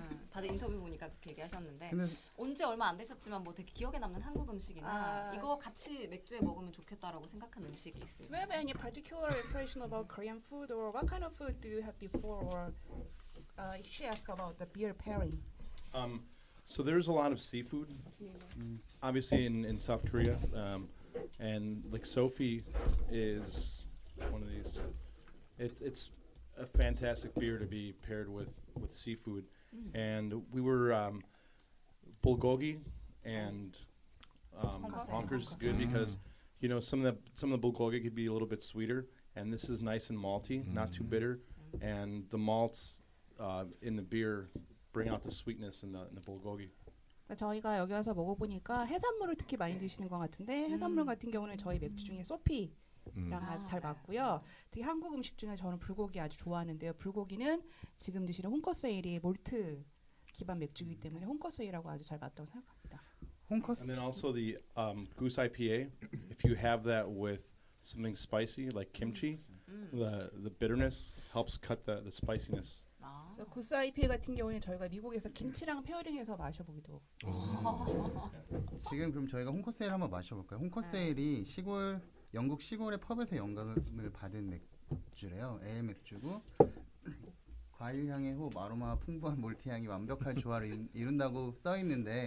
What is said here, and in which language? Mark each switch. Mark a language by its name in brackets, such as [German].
[Korean] 다들 인터뷰 보니까 그렇게 얘기하셨는데 근데 온지 얼마 안 되셨지만 뭐 되게 기억에 남는 한국 음식이나 이거 같이 맥주에 먹으면 좋겠다라고 생각하는 음식이 있어요. [English] Do you have any particular impression about Korean food, or what kind of food do you have before, or if she asked about the beer pairing? So there's a lot of seafood, obviously in South Korea, and like Sophie is one of these. It's a fantastic beer to be paired with seafood, and we were bulgogi and honkers good because some of the bulgogi could be a little bit sweeter, and this is nice and malty, not too bitter, and the malts in the beer bring out the sweetness in the bulgogi. [Korean] 저희가 여기 와서 먹어보니까 해산물을 특히 많이 드시는 것 같은데 해산물 같은 경우는 저희 맥주 중에 소피랑 아주 잘 맞고요. 특히 한국 음식 중에 저는 불고기 아주 좋아하는데요. 불고기는 지금 드시는 홍커스 에일이 몰트 기반 맥주이기 때문에 홍커스 에일하고 아주 잘 맞다고 생각합니다. 홍커스. [English] And then also the Goose IPA, if you have that with something spicy like kimchi, the bitterness helps cut the spiciness. [Korean] 그래서 구스 IPA 같은 경우는 저희가 미국에서 김치랑 페어링해서 마셔보기도. 지금 그럼 저희가 홍커스에일 한번 마셔볼까요? 홍커스에일이 영국 시골의 펍에서 영감을 받은 맥주래요. 에일 맥주고 과일 향의 호흡, 아로마 풍부한 몰트 향이 완벽한 조화를 이룬다고 써 있는데.